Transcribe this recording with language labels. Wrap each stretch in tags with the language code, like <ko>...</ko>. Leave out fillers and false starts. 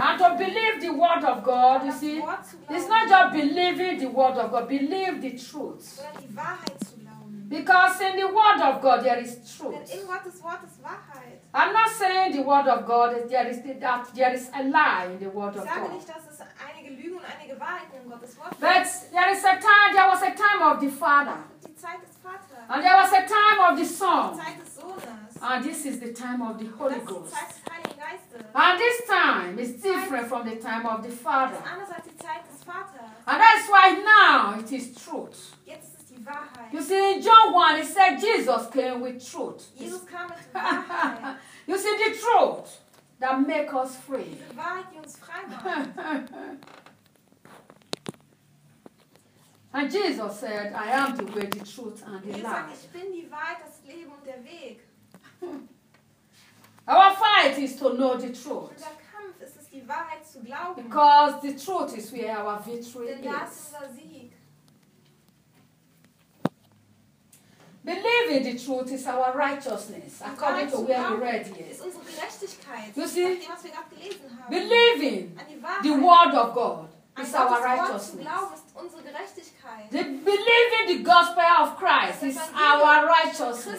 <en>And to believe the word of God, you see. What to love. It's not just believing the word of God, believe the truth. Because in the word of God there is truth. Then in what is Wahrheit? I'm not saying the word of God is there is the, that there is a lie in the word</en> <de>ich sage</de> <en>God.</en> <de>Nicht, dass es einige Lügen und einige Wahrheiten in Gottes Wort</de> <en>but there is a time, there was a time of the Father.</en> <de>Die Zeit des Vaters.</de> <en>And there was a time of the Son.</en> <de>Die Zeit des Sohnes.</de> <en>And this is the time of the Holy</en> <de>das</de> <en>Ghost.</en> <de>Die Zeit des Heiligen Geistes.</de> <en>And this time is different from the time of the Father.</en> <de>Ist anders als die Zeit des Vaters.</de> <en>And that's why now it is truth.</en> <de>Jetzt</de> <en>you see, in John 1, it said Jesus came with truth. Jesus came with Wahrheit. You see, the truth that makes us free.</en> <de>Die Wahrheit, die uns frei macht.</de> <en>And Jesus said, I am the way, the truth, and the life.</en> <de>Ich bin die Wahrheit, das Leben und der Weg.</de> <en>Our fight is to know the truth.</en> <de>Unser Kampf ist es, die Wahrheit zu glauben.</de> <en>Because the truth is where our victory</en> <de>denn da</de> <en>is.</en> <de>Ist unser Sieg.</de> <en>Believing the truth is our righteousness, according to where we read it.</en> <de>Ist unsere Gerechtigkeit.</de> <en>You see,</en> <de>was wir gerade gelesen haben.</de> <en>Believing</en> <de>an die Wahrheit,</de> <en>the word of God is</en> <de>an</de> <en>our righteousness.</en> <de>Wort zu glauben ist unsere Gerechtigkeit.</de> <en>The believing the gospel of Christ is our righteousness.</en>